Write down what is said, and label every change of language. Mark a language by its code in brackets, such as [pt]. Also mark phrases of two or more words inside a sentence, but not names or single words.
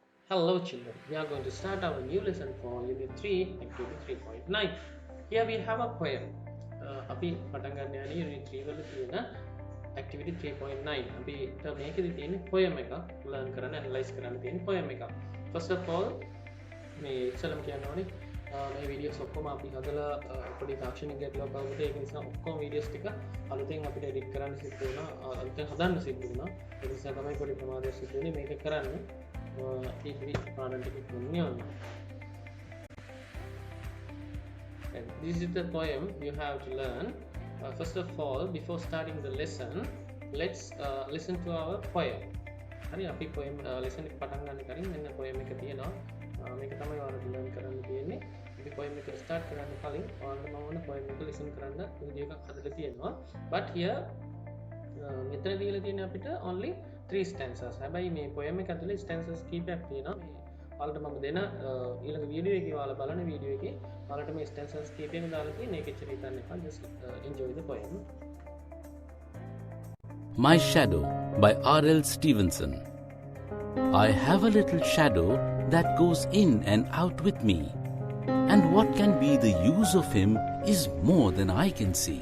[en] Hello children, we are going to start our new lesson for Unit 3, Activity 3.9. Here we have a poem. [si] අපි පටන් ගන්න යන්නේ Unit 3 වල තියෙන Activity 3.9. අපිට මේකෙදි තියෙන poem එක learn කරන්න analyze කරන්න තියෙන poem එක. [en] First of all [si] මේ ඉස්සෙල්ලම කියන්න ඕනේ මේ videos ඔක්කොම අපි හදලා පොඩි තාක්ෂණික ගැටලුවක් ආවොත් ඒක නිසා ඔක්කොම videos ටික අලුතෙන් අපිට edit කරන්න සිද්ධ වුණා. අලුතෙන් හදන්න සිද්ධ වුණා. ඒ නිසා තමයි පොඩි ප්‍රමාදයක් සිද්ධ වෙන්නේ මේක කරන්න. [en] And this is the poem you have to learn. First of all, before starting the lesson, let's listen to our poem. [si] හරි අපි poem lesson එක පටන් ගන්න කලින් මෙන්න poem එක තියෙනවා. මේක තමයි ඔයාලට learn කරන්න තියෙන්නේ. අපි poem එක start කරන්න කලින් ඔයාලට මම ඕන poem එක listen කරන්න video එකක් හදලා තියෙනවා. [en] But here [si] මෙතන දීලා තියෙන්නේ අපිට [en] only 3 stanzas. [si] හැබැයි මේ poem එක ඇතුලේ stanzas කීපයක් තියෙනවා. ඔයාලට මම දෙන ඊළඟ වීඩියෝ එකේ ඔයාලා බලන වීඩියෝ එකේ ඔයාලට මේ stanzas කීපයක් දාලා තියෙන ඒක එච්චර හිතන්න එපා. [en] Just enjoy the poem. My Shadow by R.L. Stevenson. I have a little shadow that goes in and out with me, and what can be the use of him is more than I can see.